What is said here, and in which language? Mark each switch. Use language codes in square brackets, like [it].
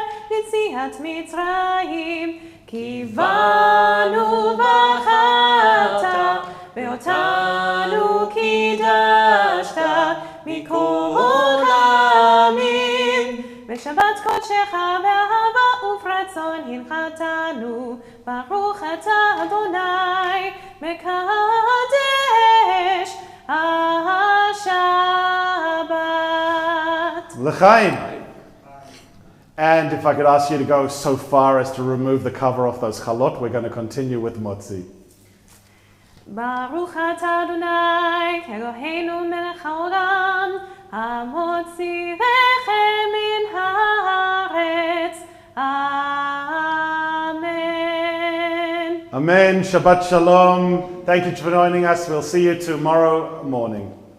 [he] ליציאת מצרים כי באנו בחרת ואותנו קידשת מכל עמים בשבת קודשך באהבה וברצון הנחתנו ברוך אתה אדוני מקדש השבת. L'chaim. [en] And if I could ask you to go so far as to remove the cover off those chalot, we're going to continue with Motzi. [he] ברוך אתה אדוני אלוהינו מלך העולם המוציא לחם מן הארץ. Amen. [en] Amen. Shabbat Shalom. Thank you for joining us. We'll see you tomorrow morning.